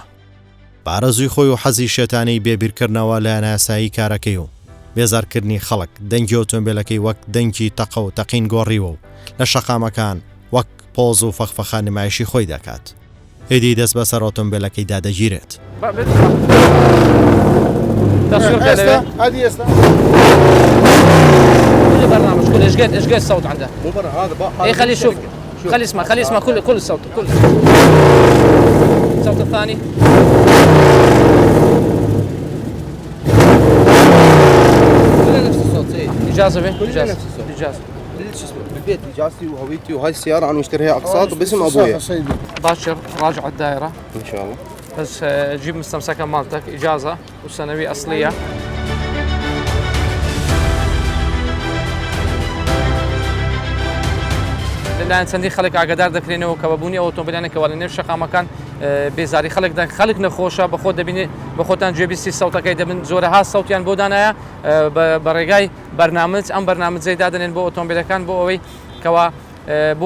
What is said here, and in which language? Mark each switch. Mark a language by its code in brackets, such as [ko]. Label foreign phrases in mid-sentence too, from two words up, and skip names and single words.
[ckb] بارەزووی خۆی و حەزی شێتانەی بێبیرکردنەوە لە ناسایی کارەکەی و بێزارکردنی خەڵک دەنگی ئۆتۆمبیلەکەی وەک دەنگی تەقە و تەقین گۆڕیوە و لە شەقامەکان وەک پۆز و فەخفەخان نمایشی خۆی دەکات. هێدی دەست بەسەر ئۆتۆمبیلەکەی دادەگیرێت. [ar] هذه اسمها كل برنامج كل ايش قد الصوت عنده مو برا هذا اي خليه يشوف خليه يسمع كل الصوت كل الصوت الثاني كله نفس الصوت اي اجازه به كله نفس الصوت اجازه شو اسمه بالبيت اجازتي وهويتي وهاي السياره انا مشتريها اقساط وباسم ابويا باشر راجع الدائره ان شاء الله بس جيب مستمسكه مالتك اجازه وسنويه اصليه [ckb] لەلایەن چەندی خەڵک ئاگادار دەکرێنەوە کە بەبوونی ئۆتۆمبیلانێکەوە لە نێو شەقامەکان بێزاری خەڵک نەخۆشە بە خۆت دەبینێ بە خۆتان گوێبیستی سەوتەکەی دەبن زۆرەها سەوتیان بۆ دانایە بە ڕێگای بەرنامج ئەم بەرنامجەی دادنێن بۆ ئۆتۆمبیلەکان بۆ ئەوەی کەوا بۆ